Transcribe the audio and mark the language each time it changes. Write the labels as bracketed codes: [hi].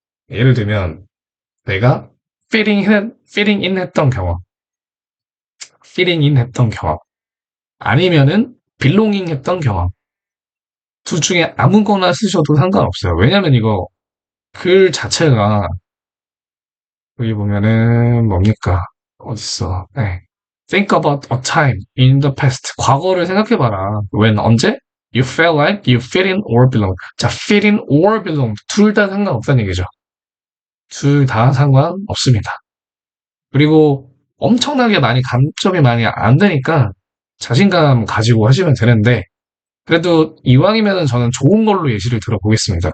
[ko] 예를 들면 내가 fitting in 했던 경험, fitting in 했던 경험, 아니면은 belonging 했던 경험. 둘 중에 아무거나 쓰셔도 상관없어요. 왜냐면 이거 글 자체가 여기 보면은 뭡니까? 어딨어? 네. [en] Think about a time in the past. [ko] 과거를 생각해봐라. when 언제? [en] You felt like you fit in or belong. [ko] 자, [en] fit in or belong [ko] 둘 다 상관없다는 얘기죠. 둘 다 상관없습니다. 그리고 엄청나게 감점이 많이 안 되니까 자신감 가지고 하시면 되는데 그래도 이왕이면은 저는 좋은 걸로 예시를 들어보겠습니다.